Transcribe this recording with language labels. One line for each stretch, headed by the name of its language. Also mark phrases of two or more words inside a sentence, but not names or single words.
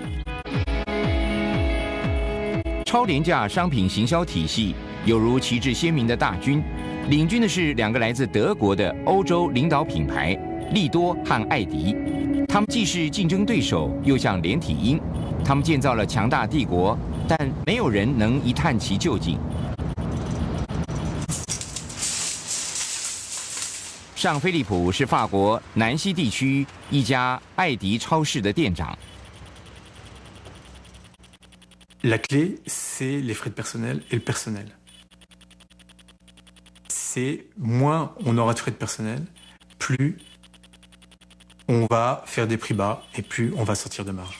Chinese: 超廉价商品行销体系有如旗帜鲜明的大军，领军的是两个来自德国的欧洲领导品牌利多和艾迪，他们既是竞争对手，又像连体婴。他们建造了强大帝国，但没有人能一探其究竟。尚菲利普是法国南西地区一家艾迪超市的店长。
French: La clé, c'est les frais de personnel et le personnel. C'est moins on aura de frais de personnel, plus on va faire des prix bas et plus on va sortir de marge.